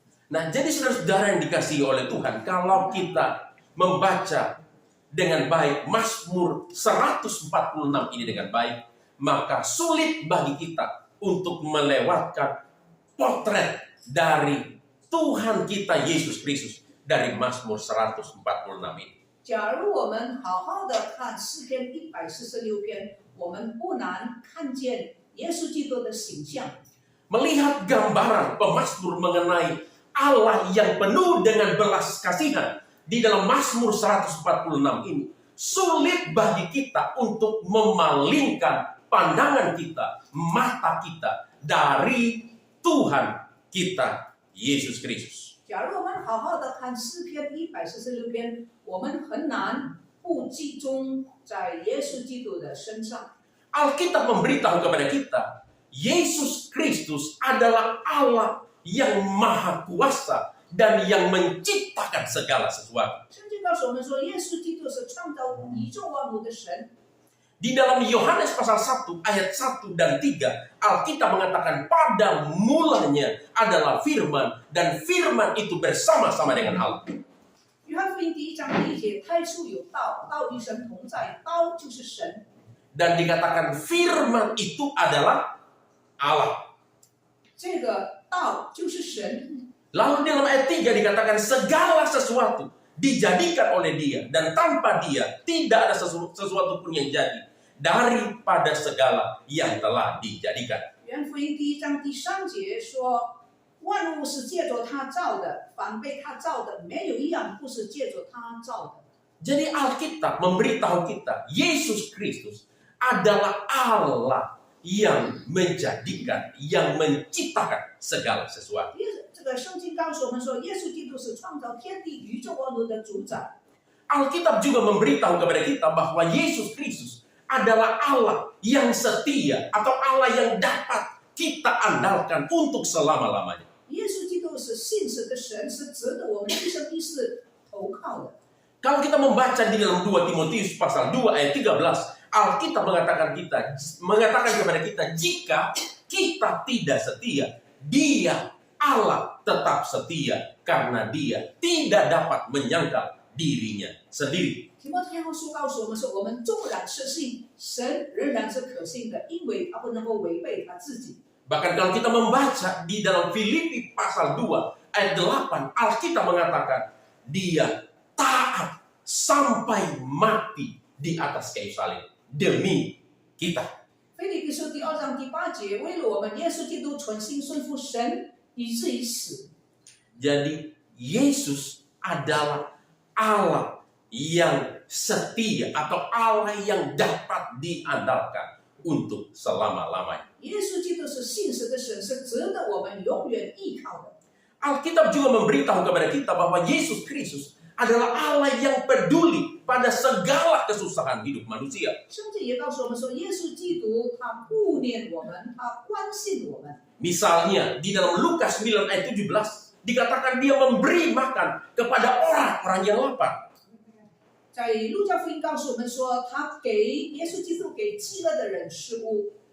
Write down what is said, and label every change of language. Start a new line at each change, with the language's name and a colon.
Indonesian: Nah, jadi saudara-saudara yang dikasihi oleh Tuhan, kalau kita membaca dengan baik Mazmur 146 ini dengan baik, maka sulit bagi kita untuk melewatkan potret dari Tuhan kita Yesus Kristus dari Mazmur 146 ini.
Chinese: 假如我们好好的看诗篇146篇，我们不难看见耶稣基督的形象。
Indonesian: Melihat gambaran pemazmur mengenai Allah yang penuh dengan belas kasihan di dalam Mazmur 146 ini, sulit bagi kita untuk memalingkan pandangan kita, mata kita dari Tuhan kita Yesus Kristus.
Chinese: 假如我们好好的看诗篇146篇，我们很难不集中在耶稣基督的身上。
Indonesian: Alkitab memberitahu kepada kita, Yesus Kristus adalah Allah yang maha kuasa dan yang menciptakan segala sesuatu.
Chinese: 圣经告诉我们说，耶稣基督是创造宇宙万物的神。
Indonesian: Di dalam Yohanes pasal 1 ayat 1 dan 3, Alkitab mengatakan pada mulanya adalah firman dan firman itu bersama-sama dengan Allah.
Chinese: 约翰福音第1章第1节，太初有道，道与神同在，道就是神。
Indonesian: Dan dikatakan firman itu adalah Allah.
Chinese: 这个道就是神。
Indonesian: Lalu dalam ayat 3 dikatakan segala sesuatu dijadikan oleh Dia dan tanpa Dia tidak ada sesuatu pun yang jadi daripada segala yang telah dijadikan.
Chinese: 约翰福音第1章第3节说，万物是借着他造的，凡被他造的，没有一样不是借着他造的。
Indonesian: Jadi Alkitab memberitahu kita Yesus Kristus adalah Allah yang menjadikan, yang menciptakan segala sesuatu.
Chinese: 这个圣经告诉我们说，耶稣基督是创造天地宇宙万物的主宰。
Indonesian: Alkitab juga memberitahu kepada kita bahwa Yesus Kristus adalah Allah yang setia atau Allah yang dapat kita andalkan untuk selama-lamanya.
Chinese: 耶稣基督是信实的神，是值得我们一生一世投靠的。
Indonesian: Kalau kita membaca di dalam 2 Timotius pasal 2 ayat 13, Alkitab mengatakan kepada kita, jika kita tidak setia, Dia Allah tetap setia karena Dia tidak dapat menyangkal dirinya sendiri.
Chinese: 提摩太后书告诉我们说，我们纵然是信，神仍然是可信的，因为他不能够违背他自己。
Indonesian: Bahkan kalau kita membaca di dalam Filipi pasal 2 ayat 8, Alkitab mengatakan Dia taat sampai mati di atas kayu salib demi kita.
Chinese: 腓立比书第2章第8节，为了我们耶稣基督存心顺服神，以至于死。
Indonesian: Jadi Yesus adalah Allah yang setia atau Allah yang dapat diandalkan untuk selama-lamanya.
Chinese: 耶稣基督是信实的神，是值得我们永远依靠的。
Indonesian: Alkitab juga memberitahu kepada kita bahwa Yesus Kristus adalah Allah yang peduli pada segala kesusahan hidup manusia.
Chinese: 圣经也告诉我们说，耶稣基督他顾念我们，他关心我们。
Indonesian: Misalnya di dalam Lukas 9 ayat 17 dikatakan Dia memberi makan kepada orang-orang yang lapar.
Chinese: 在路加福音告诉我们说，他给耶稣基督给饥饿的人食物。